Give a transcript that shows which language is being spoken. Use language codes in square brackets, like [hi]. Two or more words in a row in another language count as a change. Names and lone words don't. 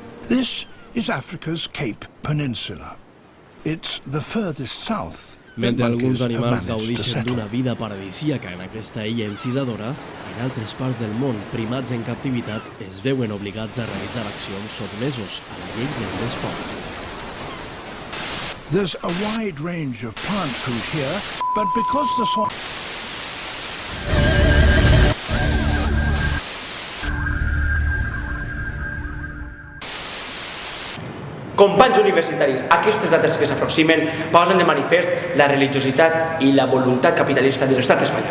[en] This is Africa's Cape Peninsula. It's the furthest south. [ca] Mentre alguns animals gaudeixen d'una vida paradisíaca en aquesta illa encisadora, en altres parts del món, primats en captivitat es veuen obligats a realitzar accions sotmesos a la llei del més fort. [en] There's a wide range of plant food here, but because the soil... [ca] Companys universitaris, aquestes dates que s'aproximen posen de manifest la religiositat i la voluntat capitalista de l'estat espanyol.